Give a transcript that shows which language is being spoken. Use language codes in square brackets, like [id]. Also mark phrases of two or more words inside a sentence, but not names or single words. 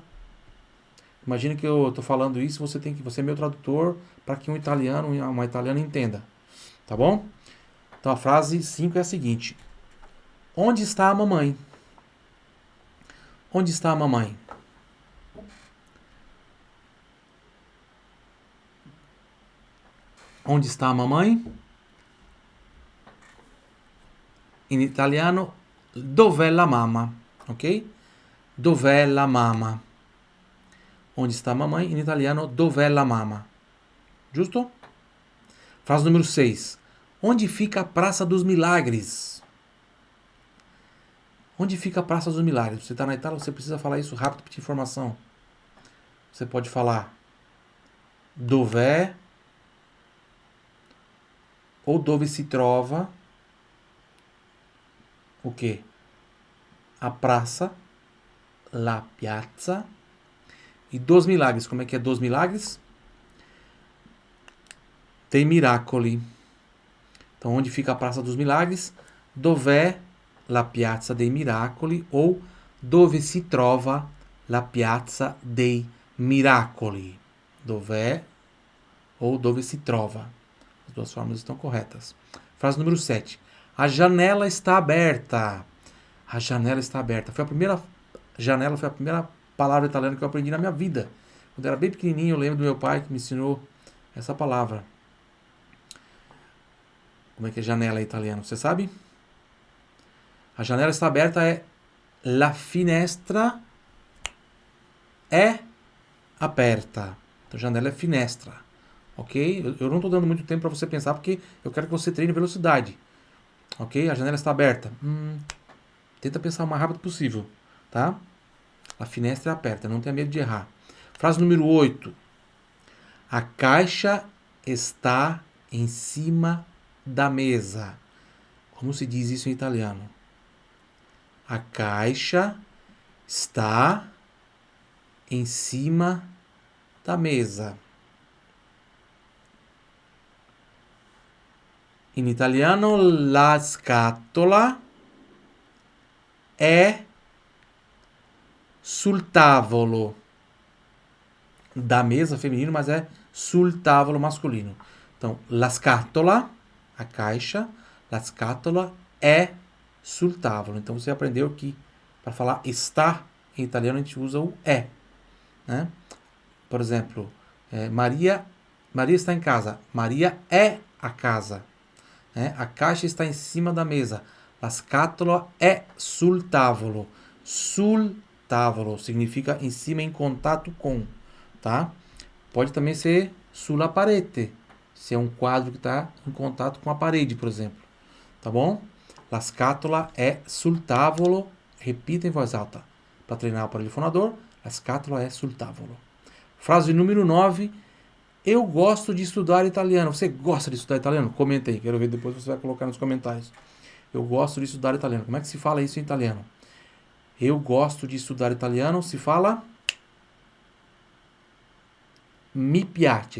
[pt] Imagina que eu tô falando isso, você é meu tradutor para que um italiano, uma italiana entenda, tá bom? Então a frase 5 é a seguinte: onde está a mamãe? Onde está a mamãe? Onde está a mamãe? [it] In italiano, dov'è la mamma? Ok? Dov'è la mamma? [pt] Onde está a mamãe? [it] In italiano, dov'è la mamma? [pt] Justo? Frase número 6. Onde fica a Praça dos Milagres? Onde fica a Praça dos Milagres? Você está na Itália, você precisa falar isso rápido para ter informação. Você pode falar dov'è ou [it] dove si trova [pt] o quê? A praça, [it] la piazza. [pt] E dos milagres, como é que é dos milagres? [it] Dei miracoli. [pt] Então, onde fica a Praça dos Milagres? [it] Dov'è la piazza dei miracoli ou dove si trova la piazza dei miracoli. Dov'è ou dove si trova. [pt] As duas formas estão corretas. Frase número 7. A janela está aberta. A janela está aberta. Foi a primeira palavra italiana que eu aprendi na minha vida. Quando eu era bem pequenininho, eu lembro do meu pai que me ensinou essa palavra. Como é que é janela em italiano? Você sabe? A janela está aberta é [it] la finestra è aperta. [pt] Então, janela é finestra. Ok? Eu não estou dando muito tempo para você pensar porque eu quero que você treine velocidade. Ok? A janela está aberta. Tenta pensar o mais rápido possível. Tá? A [it] finestra é aperta. [pt] Não tenha medo de errar. Frase número 8. A caixa está em cima da mesa. Como se diz isso em italiano? A caixa está em cima da mesa. [it] In italiano la scatola è sul tavolo. [pt] Da mesa feminino, mas é [it] sul tavolo [pt] masculino. Então, [it] la scatola, a caixa, la scatola è sul tavolo. [pt] Então, você aprendeu que para falar está em italiano a gente usa o é, né? Por exemplo, Maria está em casa. [it] Maria é a casa. Né? [pt] A caixa está em cima da mesa. [it] La scatola è sul tavolo. [pt] Sul tavolo significa em cima, em contato com, tá? Pode também ser [it] sulla parete, [pt] se é um quadro que está em contato com a parede, por exemplo. Tá bom? [it] La scatola è sul tavolo. [pt] Repita em voz alta para treinar o aparelho fonador. [it] La scatola è sul tavolo. [pt] Frase número 9. Eu gosto de estudar italiano. Você gosta de estudar italiano? Comenta aí, quero ver depois, você vai colocar nos comentários. Eu gosto de estudar italiano. Como é que se fala isso em italiano? Eu gosto de estudar italiano, se fala [it] mi piace.